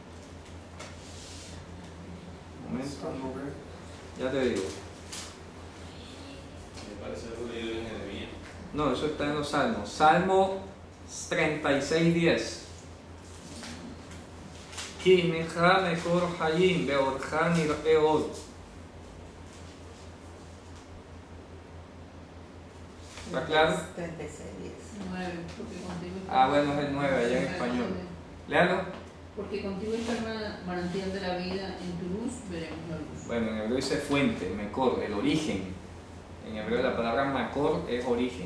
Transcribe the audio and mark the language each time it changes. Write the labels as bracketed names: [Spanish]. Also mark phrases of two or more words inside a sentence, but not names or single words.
[Spanish] Un momento. Ya te digo. Me parece algo leído en Jeremías. No, eso está en los salmos. [Hebrew] Salmo 36:10. כי עמך מקור חיים באורך נראה אור. [Spanish] ¿Está claro? 36, 10. 9, porque contigo está. Ah, bueno, es el 9 allá en español. Léalo. Porque contigo está el manantial de la vida, en tu luz veremos la luz. Bueno, en hebreo dice fuente, mekor, el origen. En hebreo la palabra makor es origen.